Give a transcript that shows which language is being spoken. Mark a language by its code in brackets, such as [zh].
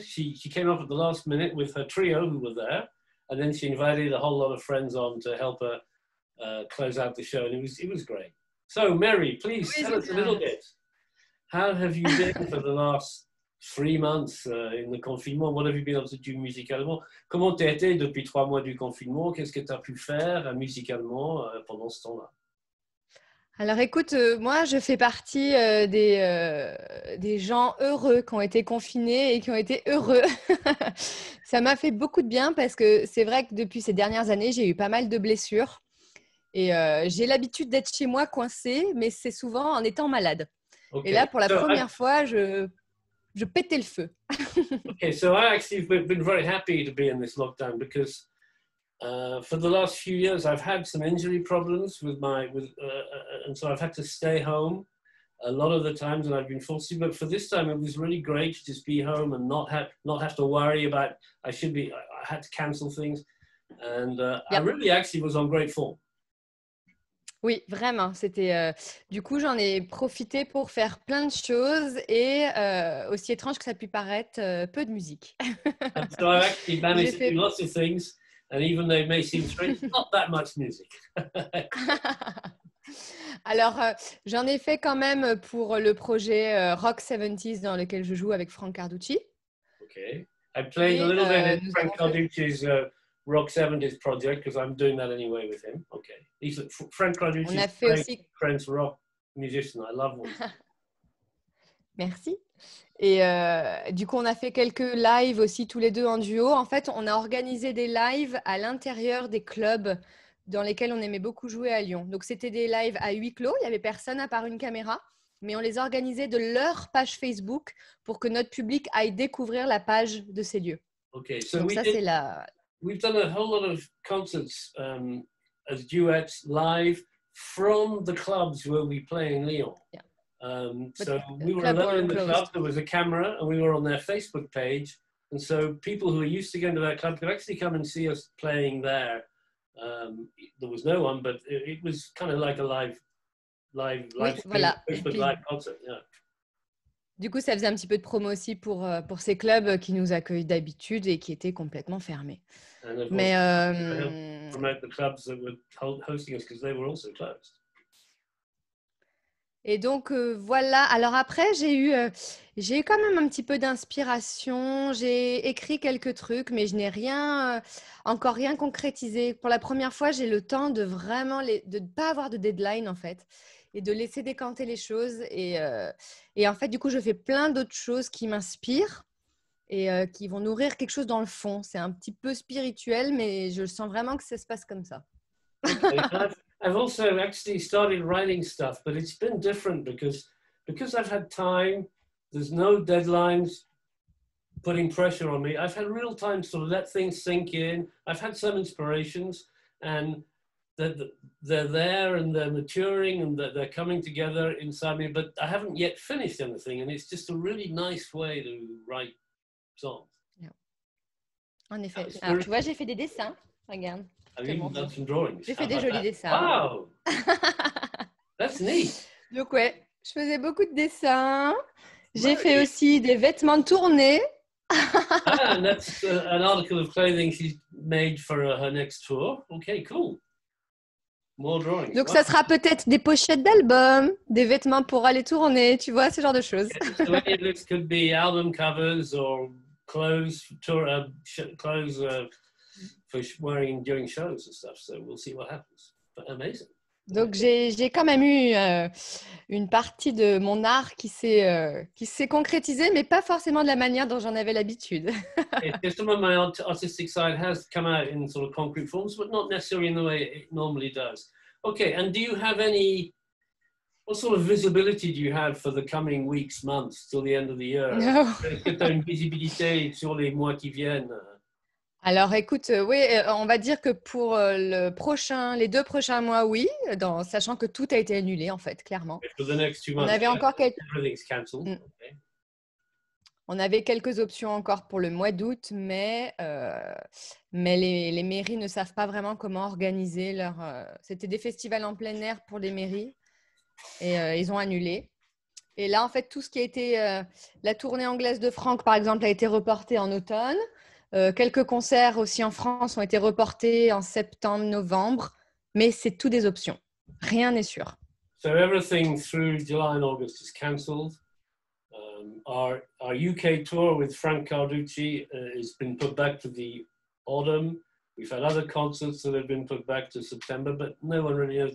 [en] She came up at the last minute with her trio who were there, and then she invited a whole lot of friends on to help her close out the show, and it was great. So Mary, please tell us a little bit. How have you been for the last 3 months in the confinement? What have you been able to do musicalement? [fr] Comment t'as été depuis 3 mois du confinement? Qu'est-ce que tu as pu faire musicalement pendant ce temps-là? Alors écoute, moi je fais partie des gens heureux qui ont été confinés et qui ont été heureux. Ça m'a fait beaucoup de bien parce que c'est vrai que depuis ces dernières années, j'ai eu pas mal de blessures et j'ai l'habitude d'être chez moi coincée, mais c'est souvent en étant malade. Okay. Et là, pour la première fois, je pétais le feu. [en] Okay, so I actually been very happy to be in this lockdown because for the last few years, I've had some injury problems and so I've had to stay home a lot of the times, and I've been forced to. But for this time, it was really great to just be home and not have to worry about. I had to cancel things, and I really actually was on great form. [fr] Oui, vraiment. C'était du coup, j'en ai profité pour faire plein de choses et aussi étrange que ça puisse paraître, peu de musique. [en] So I've actually managed to do lots of things. And even though it may seem strange, not that much music. [fr] Alors, j'en ai fait quand même pour le projet Rock 70s dans lequel je joue avec Frank Carducci. [en] Okay. I played a little bit in Frank Carducci's Rock 70s project because I'm doing that anyway with him. Okay. Frank Carducci is a great French rock musician. I love him. [fr] Merci. Et du coup, on a fait quelques lives aussi tous les deux en duo. En fait, on a organisé des lives à l'intérieur des clubs dans lesquels on aimait beaucoup jouer à Lyon. Donc, c'était des lives à huis clos. Il n'y avait personne à part une caméra. Mais on les organisait de leur page Facebook pour que notre public aille découvrir la page de ces lieux. [en] Okay, so [fr] donc, ça, c'est la... [en] We've done a whole lot of concerts as duets live from the clubs where we play in Lyon. Yeah. So we were alone in the club, there was a camera, and we were on their Facebook page. And so people who are used to going to that club could actually come and see us playing there. There was no one, but it was kind of like a live Facebook live concert. Yeah. [fr] Du coup, ça faisait un petit peu de promo aussi pour ces clubs qui nous accueillent d'habitude et qui étaient complètement fermés. [en] Mais promote the clubs that were hosting us because they were also closed. [fr] Et donc, voilà. Alors après, j'ai eu quand même un petit peu d'inspiration. J'ai écrit quelques trucs, mais je n'ai encore rien concrétisé. Pour la première fois, j'ai le temps de vraiment de ne pas avoir de deadline, en fait, et de laisser décanter les choses. Et en fait, du coup, je fais plein d'autres choses qui m'inspirent et qui vont nourrir quelque chose dans le fond. C'est un petit peu spirituel, mais je sens vraiment que ça se passe comme ça. [en] Okay. I've also actually started writing stuff, but it's been different because I've had time, there's no deadlines putting pressure on me. I've had real time to sort of let things sink in. I've had some inspirations, and they're there and they're maturing and they're coming together inside me, but I haven't yet finished anything, and it's just a really nice way to write songs. [fr] Yeah. En effet. Alors, tu vois, j'ai fait des dessins. Regarde. J'ai fait des jolis dessins. [en] Wow! That's neat. [fr] Donc ouais, je faisais beaucoup de dessins. J'ai fait aussi des vêtements de tournée. [en] And that's an article of clothing she's made for her next tour. Okay, cool. More drawings. [fr] Donc ça sera peut-être des pochettes d'albums, des vêtements pour aller tourner, tu vois, ce genre de choses. [en] So any of this could be album covers or clothes, clothes for wearing during shows and stuff. So we'll see what happens. But amazing. [fr] Donc, j'ai quand même eu une partie de mon art qui s'est concrétisée, mais pas forcément de la manière dont j'en avais l'habitude. [en] Yes, some of my artistic side has come out in sort of concrete forms, but not necessarily in the way it normally does. Okay, and do you have what sort of visibility do you have for the coming weeks, months, till the end of the year? No. [fr] Est-ce que tu as une visibilité sur les mois qui viennent? Alors, écoute, oui, on va dire que pour les 2 prochains mois, oui, sachant que tout a été annulé, en fait, clairement. [en] For the next 2 [fr] On [en] months, [fr] avait encore [en] everything's cancelled. Mm. Okay. [fr] On avait quelques options encore pour le mois d'août, mais les mairies ne savent pas vraiment comment organiser leur. C'était des festivals en plein air pour les mairies et ils ont annulé. Et là, en fait, tout ce qui a été la tournée anglaise de Franck, par exemple, a été reportée en automne. Quelques concerts aussi en France ont été reportés en septembre, novembre, mais c'est tout des options. Rien n'est sûr. [en] So everything through July and August is cancelled. Our UK tour with Frank Carducci has been put back to the autumn. We've had other concerts that have been put back to September, but no one really knows.